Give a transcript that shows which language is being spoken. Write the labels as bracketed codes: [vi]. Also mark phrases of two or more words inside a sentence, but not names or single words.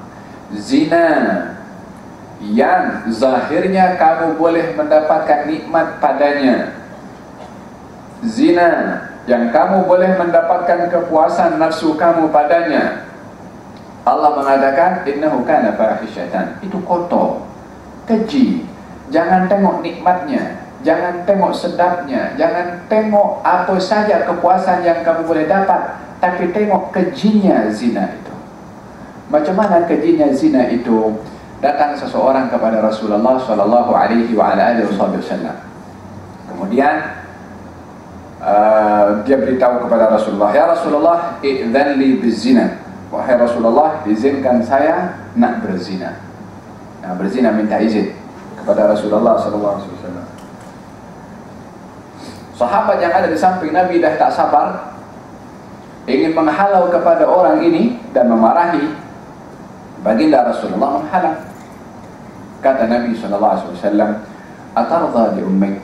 [ms] Zina yang zahirnya kamu boleh mendapatkan nikmat padanya. Zina yang kamu boleh mendapatkan kepuasan nafsu kamu padanya. Allah mengatakan [ar] إنه كان فاحشة, [ms] itu kotor, keji. Jangan tengok nikmatnya, jangan tengok sedapnya, jangan tengok apa saja kepuasan yang kamu boleh dapat, tapi tengok kejinya zina itu. Macam mana kejinya zina itu? Datang seseorang kepada Rasulullah [ar] صلى الله عليه وسلم. [ms] Kemudian dia beritahu kepada Rasulullah, [ar] يا رسول الله ائذن لي بالزنا. [ms] Wahai Rasulullah, izinkan saya nak berzina. Nah, berzina, minta izin kepada Rasulullah [ar] صلى الله عليه وسلم. [ms] Sahabat yang ada di samping Nabi dah tak sabar, ingin menghalau kepada orang ini dan memarahi. Baginda Rasulullah menghalang. Kata Nabi [ar] صلى الله عليه وسلم, "أترضاه لأمك?"